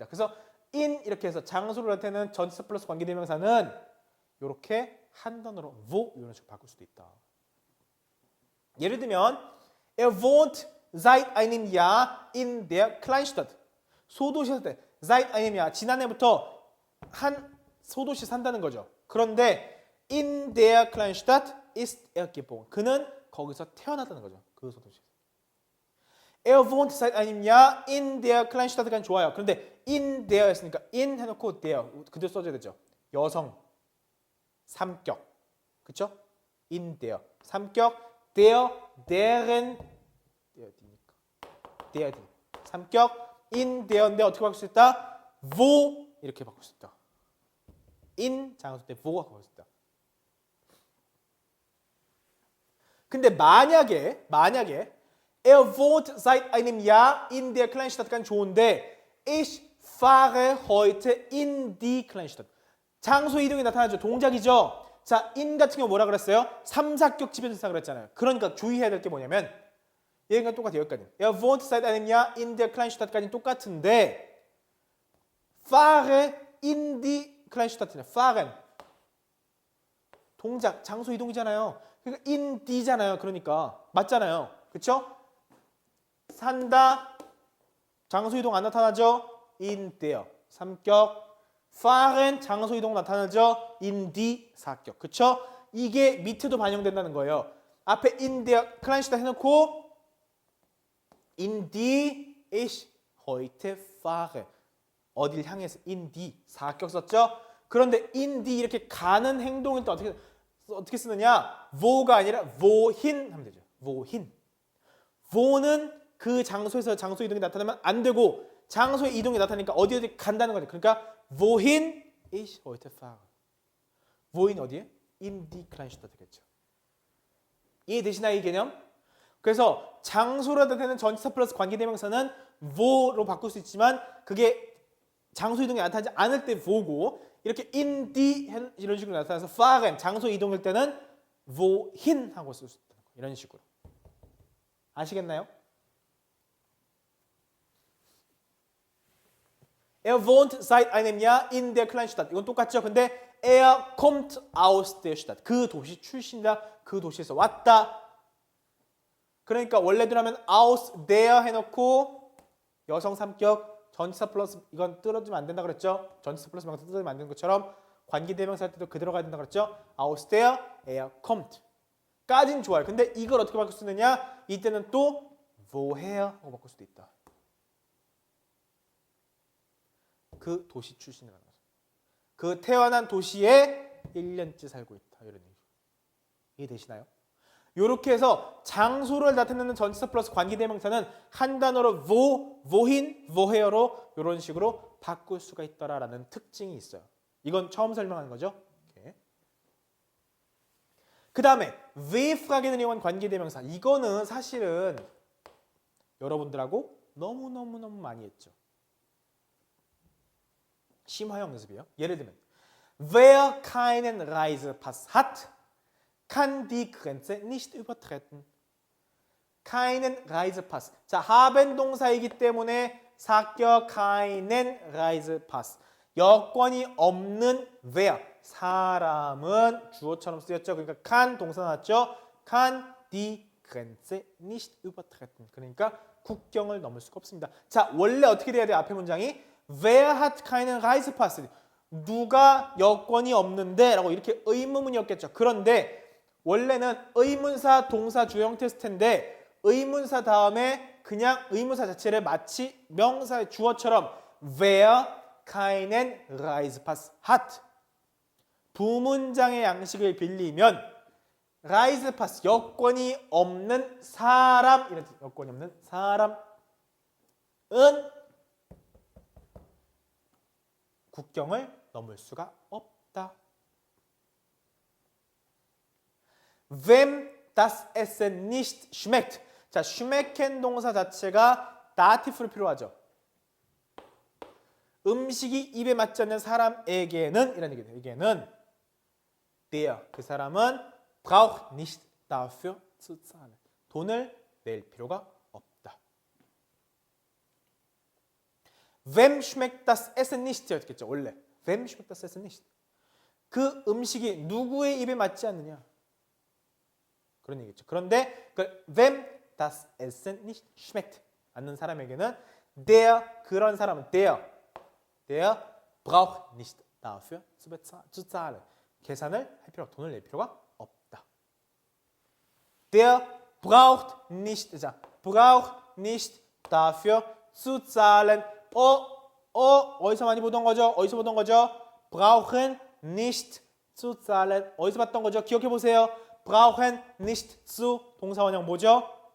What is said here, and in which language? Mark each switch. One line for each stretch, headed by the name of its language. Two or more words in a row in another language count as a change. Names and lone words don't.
Korean: 그래서 in 이렇게 해서 장소를 나타내는 전치사 플러스 관계대명사는 이렇게 한 단어로 wo 이런 식으로 바꿀 수도 있다. 예를 들면
German: Er wohnt seit einem Jahr in der Kleinstadt.
Korean: 소도시 살 때
German: seit einem Jahr
Korean: 지난해부터 한 소도시 산다는 거죠.
German: 그런데 in der Kleinstadt ist er geboren.
Korean: 그는 거기서 태어났다는 거죠. 그 소도시.
German: Er wohnt seit einem Jahr in der Kleinstadt가 좋아요.
Korean: 그런데
German: in der
Korean: 했으니까 in 해놓고 der 그대로 써줘야 되죠. 여성 삼격. 그렇죠?
German: in der
Korean: 삼격
German: der deren der
Korean: 삼격
German: in der
Korean: 인데 어떻게 바꿀 수 있다? wo 이렇게 바꿀 수 있다. in 장소 때 wo가 바꿀 수 있다. 근데 만약에
German: Er wohnt seit einem Jahr in der Kleinstadt가 좋은데 Ich fahre heute in die Kleinstadt.
Korean: 장소 이동이 나타나죠. 동작이죠. 자, in 같은 경우 뭐라 그랬어요? 삼사격 지변대사 그랬잖아요. 그러니까 주의해야 될 게 뭐냐면 얘가 똑같아요. 여기까지.
German: Er wohnt seit einem Jahr in der Kleinstadt까지 똑같은데 fahre in die Kleinstadt.
Korean: fahren 동작, 장소 이동이잖아요. 그러니까
German: in die
Korean: 잖아요. 그러니까 맞잖아요. 그렇죠? 산다. 장소 이동 안 나타나죠?
German: in der.
Korean: 삼격. fahren 장소 이동 나타나죠?
German: in die
Korean: 사격. 그렇죠? 이게 밑에도 반영된다는 거예요.
German: 앞에 in der Kleinstadt 해놓고 in die ich heute fahre.
Korean: 어딜 향해서
German: in die
Korean: 사격 썼죠? 그런데
German: in die
Korean: 이렇게 가는 행동은 또 어떻게 쓰느냐? wo가 아니라 wohin 하면 되죠. wohin. wo는 그 장소에서 장소 이동이 나타나면 안 되고 장소의 이동이 나타나니까 어디 간다는 거죠.
German: 그러니까 wohin ich heute fahre. wohin 어디에? in die Kleinstadt
Korean: 되겠죠. 이해되시나요, 이 개념? 그래서 장소로 나타내는 전치사 플러스 관계대명사는 wo로 바꿀 수 있지만 그게 장소 이동이 나타나지 않을 때 wo고 이렇게
German: in die
Korean: 이런 식으로 나타나서 fahren 장소 이동일 때는 wohin 하고 쓸 수 있다는 거예요. 이런 식으로. 아시겠나요?
German: Er wohnt seit einem Jahr in der Kleinstadt.
Korean: 이건 똑같죠?
German: 근데 er kommt aus der Stadt.
Korean: 그 도시 출신이다. 그 도시에서 왔다. 그러니까 원래대로 하면
German: aus der
Korean: 해놓고 여성 삼격 전치사 플러스 이건 떨어지면 안 된다 그랬죠? 전치사 플러스 명사 떨어지면 안 되는 것처럼 관계대명사 할 때도 그대로 가야 된다 그랬죠?
German: aus der er kommt.
Korean: 까진 좋아요. 근데 이걸 어떻게 바꿀 수 있느냐? 이때는 또 woher 하고 바꿀 수도 있다. 그 도시 출신이라는 거죠. 그 태어난 도시에 1년째 살고 있다. 이런 얘기. 이해되시나요? 이렇게 해서 장소를 나타내는 전치사 플러스 관계대명사는 한 단어로 wohin, woher로 이런 식으로 바꿀 수가 있더라라는 특징이 있어요. 이건 처음 설명하는 거죠. 그 다음에 wefrage는 이용한 관계대명사. 이거는 사실은 여러분들하고 너무너무 많이 했죠. 심화형 연습이에요. 예를 들면
German: Wer keinen Reisepass hat, kann die Grenze nicht übertreten. keinen Reisepass.
Korean: 자, haben 동사이기 때문에 사격
German: keinen Reisepass.
Korean: 여권이 없는 wer. 사람은 주어처럼 쓰였죠. 그러니까 kann 동사 나왔죠.
German: kann die Grenze nicht übertreten.
Korean: 그러니까 국경을 넘을 수가 없습니다. 자, 원래 어떻게 돼야 돼요?
German: 앞에 문장이 Wer hat keinen Reisepass?
Korean: 누가 여권이 없는데? 라고 이렇게 의문문이었겠죠. 그런데 원래는 의문사, 동사, 주형 테스트인데 의문사 다음에 그냥 의문사 자체를 마치 명사의 주어처럼
German: wer keinen Reisepass hat.
Korean: 부문장의 양식을 빌리면 라이즈파스 여권이 없는 사람 이런 뜻, 여권이 없는 사람은 국경을 넘을 수가 없다.
German: Wem das Essen nicht schmeckt.
Korean: 자, schmecken 동사 자체가 다티프로 필요하죠. 음식이 입에 맞지 않는 사람에게는 이런 얘기예요.
German: 에게는 der
Korean: 그 사람은
German: braucht nicht dafür zu zahlen.
Korean: 돈을 낼 필요가 없다.
German: Wem schmeckt das Essen nicht?
Korean: 였겠죠.
German: 원래 Wem schmeckt das Essen nicht?
Korean: 그 음식이 누구의 입에 맞지 않느냐? 그런 얘기죠. 그런데 그
German: Wem das Essen nicht schmeckt
Korean: 않는 사람에게는 der 그런 사람은
German: der braucht nicht dafür zu zahlen.
Korean: 계산을 할 필요, 돈을 낼 필요가 없다.
German: Der braucht nicht dafür zu zahlen.
Korean: 어디서 많이 보던 거죠? 어디서 보던 거죠?
German: brauchen nicht zu zahlen.
Korean: 어디서 봤던 거죠? 기억해 보세요.
German: brauchen nicht zu
Korean: 동사원형 뭐죠?